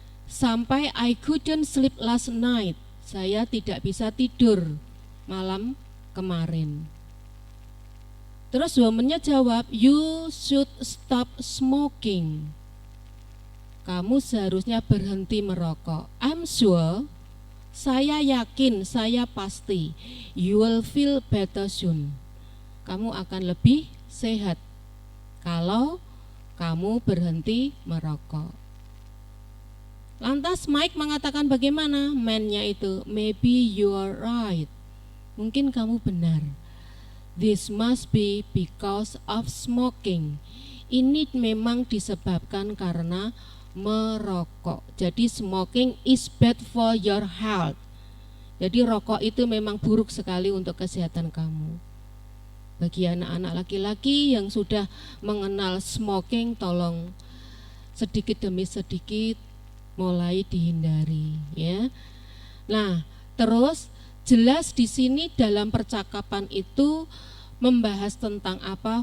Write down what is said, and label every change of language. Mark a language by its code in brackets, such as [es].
[id] Sampai [en] I couldn't sleep last night. [id] Saya tidak bisa tidur malam kemarin. Terus womannya jawab, [en] you should stop smoking. [id] Kamu seharusnya berhenti merokok. [en] I'm sure, [id] saya yakin, saya pasti, [en] you will feel better soon. [id] Kamu akan lebih sehat kalau kamu berhenti merokok. Lantas Mike mengatakan bagaimana? Man-nya itu, [en] maybe you are right. [id] Mungkin kamu benar. [en] This must be because of smoking. [id] Ini memang disebabkan karena merokok. Jadi [en] smoking is bad for your health. [id] Jadi rokok itu memang buruk sekali untuk kesehatan kamu. Bagi anak-anak laki-laki yang sudah mengenal smoking, tolong sedikit demi sedikit mulai dihindari, ya. Nah, terus jelas di sini dalam percakapan itu membahas tentang apa?